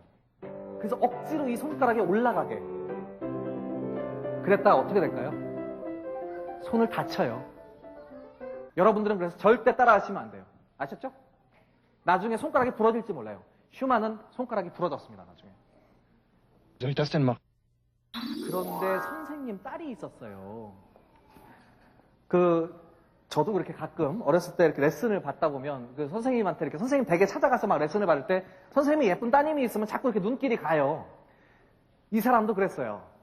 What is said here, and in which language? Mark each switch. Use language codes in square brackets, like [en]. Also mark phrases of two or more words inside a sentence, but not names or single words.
[ko] 그래서 억지로 이 손가락이 올라가게. 그랬다가 어떻게 될까요? 손을 다쳐요. 여러분들은 그래서 절대 따라하시면 안 돼요. 아셨죠? 나중에 손가락이 부러질지 몰라요. 슈만은 손가락이 부러졌습니다. 나중에. [de] Soll ich das denn machen? [ko] 그런데 선생님 딸이 있었어요. 저도 그렇게 가끔 어렸을 때 이렇게 레슨을 받다 보면 그 선생님한테 이렇게 선생님 댁에 찾아가서 막 레슨을 받을 때 선생님이 예쁜 따님이 있으면 자꾸 이렇게 눈길이 가요. 이 사람도 그랬어요.